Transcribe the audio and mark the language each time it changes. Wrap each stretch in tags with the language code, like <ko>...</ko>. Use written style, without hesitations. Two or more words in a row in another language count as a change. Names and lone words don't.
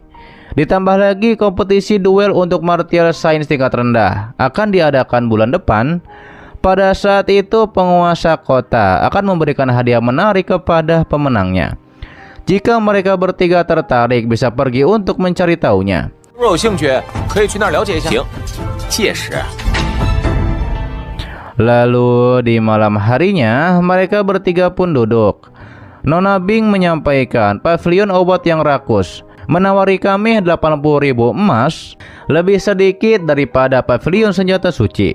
<id>Ditambah lagi kompetisi duel untuk</id> <en>martial science</en> <id>tingkat rendah akan diadakan bulan depan. Pada saat itu penguasa kota akan memberikan hadiah menarik kepada pemenangnya. Jika mereka bertiga tertarik, bisa pergi untuk mencari tahunya.</id> <zh>如果有兴趣，可以去那儿了解一下。行，届时</zh> <id>Lalu di malam harinya, mereka bertiga pun duduk. Nona Bing menyampaikan pavilion obat yang rakus menawari kami 80.000 emas, lebih sedikit daripada pavilion senjata suci.</id>